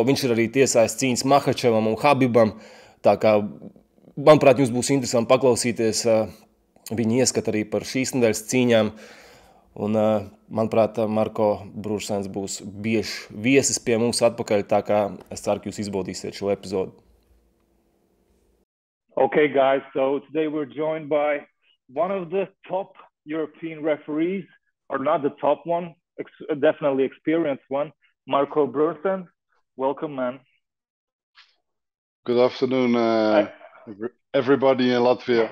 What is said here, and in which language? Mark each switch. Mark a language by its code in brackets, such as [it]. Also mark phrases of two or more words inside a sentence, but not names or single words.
[lv] Viņš ir arī tiesājis cīņas Makhačevam un Habibam. Tā kā, manuprāt, jums būs interesanti paklausīties viņa ieskat arī par šīs nedēļas cīņām. Un, manuprāt, Marko Broersens būs bieži viesis pie mums atpakaļ, tā kā es ceru, ka jūs izbaudīsiet šo epizodu. [en] Okay, guys, so today we're joined by one of the top European referees, or not the top one, definitely experienced one, Marko Broersens. Welcome, man. Good afternoon, everybody in Latvia.